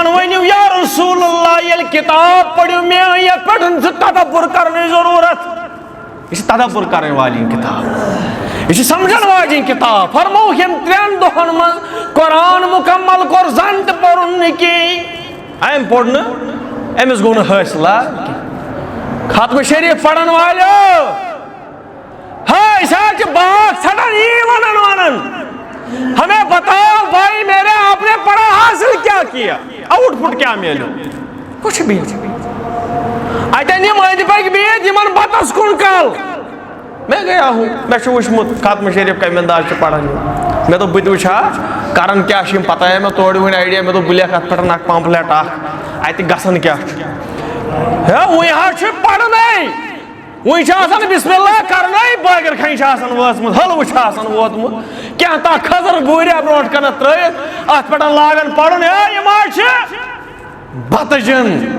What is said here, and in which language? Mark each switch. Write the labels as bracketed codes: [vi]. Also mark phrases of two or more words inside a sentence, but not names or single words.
[ks] ؤنِو یا رسول اللہ ییٚلہِ کِتاب پٔرِو مےٚ یتھ پٮ۪ٹھ چھُ تدبر کرنٕچ ضروٗرت یہِ چھِ تدبر کرٕنۍ واجیٚنۍ کِتاب یہِ چھِ سمجھن واجیٚنۍ کِتاب فرمووُکھ ییٚمۍ 3 دۄہن منٛز قرآن مُکمل کوٚر زن تہِ پوٚرُن نہٕ کِہینۍ أمۍ پوٚر نہٕ أمِس گوٚو نہٕ حٲصِلا کینٛہہ ختمہٕ شریٖف پرن والیو ہاے أسۍ حظ چھِ باغ ژھٹان یی ونان [ur] ہمیں بتاؤ بھائی میرے آپ نے پڑھا حاصل کیا کیا آؤٹ پٹ کیا ملو کچھ بھی [ks] اتن یم أنٛدۍ پٔکۍ بِہِتھ یِمن بتس کُن [ur] کل میں گیا ہوں [ks] مےٚ چھُ وٕچھمُت ختمہٕ شریٖف کمہِ انداز چھِ پران مےٚ دوٚپ بہٕ تہِ وٕچھِ ہا کران کیاہ چھِ یِم پتہ آیہِ مےٚ تورٕ وٕنۍ آیڈیا مےٚ دوٚپ بہٕ لیکھٕ اتھ پٮ۪ٹھ اکھ پمفلیٹ اکھ اتہِ گژھان کیاہ چھُ ہے وٕنۍ حظ چھُ پرنٕے وٕنۍ چھِ آسان بسم اللہ کرنے بٲگِر کھنہِ چھِ آسان وٲژمٕژ حلوٕ چھُ آسان ووتمُت کینٛہہ تاہ کھٔزٕر بوٗریا برونٛٹھ کنتھ ترٲیِتھ اتھ پٮ۪ٹھ لاگان پرُن ہے یِم حظ چھِ بتہٕ جن